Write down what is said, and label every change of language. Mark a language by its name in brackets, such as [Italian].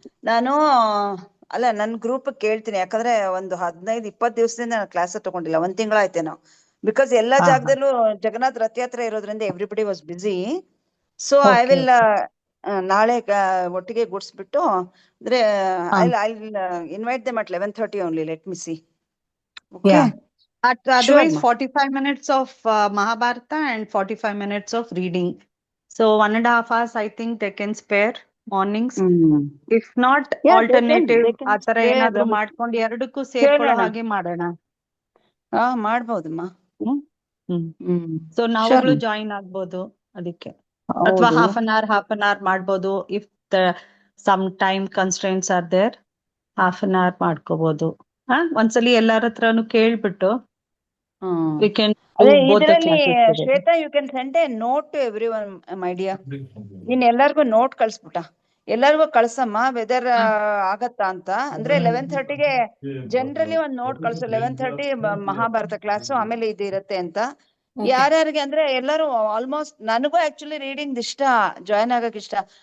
[Kannada] ನಾನು ಅಲ್ಲ ನನ್ ಗ್ರೂಪ್ ಕೇಳ್ತೀನಿ, ಯಾಕಂದ್ರೆ ಒಂದು 15-20 ದಿವಸದಿಂದ ನಾನು ಕ್ಲಾಸ್ ತಗೊಂಡಿಲ್ಲ, 1 ತಿಂಗಳಾಯ್ತೇನೋ. ಬಿಕಾಸ್ ಎಲ್ಲಾ ಜಾಗದಲ್ಲೂ ಜಗನ್ನಾಥ್ ರಥಯಾತ್ರೆ ಇರೋದ್ರಿಂದ [English] Everybody was busy. So I will [Kannada] ನಾಳೆ ಒಟ್ಟಿಗೆ ಗುಡ್ಸ್ಬಿಟ್ಟು, [English] ಅಂದ್ರೆ I will invite them at 11:30 only. Let me see. Otherwise 45 minutes of Mahabharata and 45 minutes of reading. So 1.5 hours I think they can spare mornings. If not, alternative [Kannada] ಆತರ ಏನಾದ್ರೂ ಮಾಡ್ಕೊಂಡು ಎರಡಕ್ಕೂ ಸೇರ್ಕೊಳ್ಳೋ ಹಾಗೆ ಮಾಡೋಣ. ಮಾಡ್ಬೋದಮ್ಮ. So ನಾವುಗಳು ಜಾಯಿನ್ ಆಗ್ಬೋದು ಅದಕ್ಕೆ, ಅಥವಾ [English] half an hour [Kannada] ಮಾಡ್ಬೋದು. [English] if some time constraints are there, half an hour [Kannada] ಮಾಡ್ಕೋಬಹುದು. ಒಂದ್ಸಲಿ ಎಲ್ಲಾರ ಹತ್ರನು ಕೇಳ್ಬಿಟ್ಟು [English] we can do both the classes. Shweta, you can send a note to everyone my dear. [Kannada] ನೀನ್ ಎಲ್ಲರಿಗೂ ನೋಟ್ ಕಳ್ಸ್ಬಿಟ್ಟ, ಎಲ್ಲರಿಗೂ ಕಳ್ಸಮ್ಮ, ವೆದರ್ ಆಗತ್ತಾ ಅಂತ. ಅಂದ್ರೆ 11:30ಗೆ ಜನರಲಿ ಒಂದ್ ನೋಟ್ ಕಳ್ಸು. 11:30 ಮಹಾಭಾರತ ಕ್ಲಾಸು, ಆಮೇಲೆ ಇದು ಇರತ್ತೆ ಅಂತ. ಯಾರ್ಯಾರಿಗೆ ಅಂದ್ರೆ ಎಲ್ಲರೂ ಆಲ್ಮೋಸ್ಟ್, ನನಗೂ ಆಕ್ಚುಲಿ ರೀಡಿಂಗ್ ಇಷ್ಟ, ಜಾಯಿನ್ ಆಗಕ್ ಇಷ್ಟ.